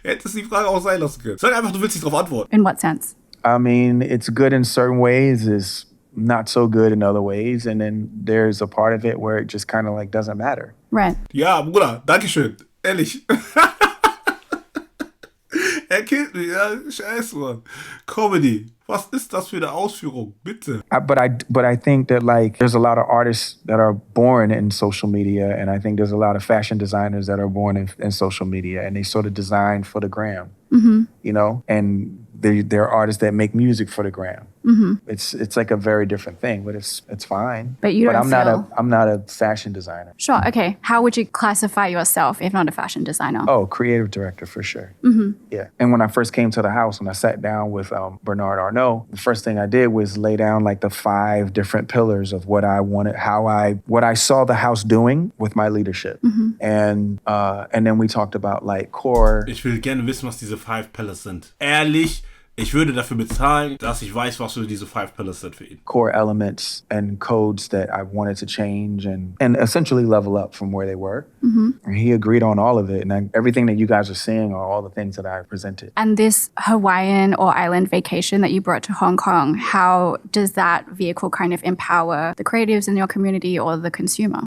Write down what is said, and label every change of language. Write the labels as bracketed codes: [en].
[de] Hättest die Frage auch sein lassen können. Sag einfach, du willst nicht drauf antworten. [en] In what sense? I mean, it's good in certain ways, it's not so good in other ways, and then there's a part of it where it just kind of like doesn't matter. Right. [de] Ja, Bruder, dankeschön. Ehrlich. Er killt mich, ja, scheiße, Mann. Comedy. Was ist das für eine Ausführung? Bitte. [en] But I think that like there's a lot of artists that are born in social media, and I think there's a lot of fashion designers that are born in social media, and they sort of design for the gram, you know, and there are artists that make music for the gram. It's like a very different thing, but it's fine. But you don't I'm not a fashion designer. Sure, okay. How would you classify yourself if not a fashion designer? Oh, creative director for sure. Yeah. And when I first came to the house, when I sat down with Bernard Arnault, the first thing I did was lay down like the 5 different pillars of what I wanted, what I saw the house doing with my leadership. And then we talked about like core. [de] Ich will gerne wissen, was diese 5 Pillars sind. Ehrlich, ich würde dafür bezahlen, dass ich weiß, was für diese 5 Pillars sind für ihn. [en] Core elements and codes that I wanted to change and essentially level up from where they were. And he agreed on all of it. And everything that you guys are seeing are all the things that I presented. And this Hawaiian or island vacation that you brought to Hong Kong, how does that vehicle kind of empower the creatives in your community or the consumer?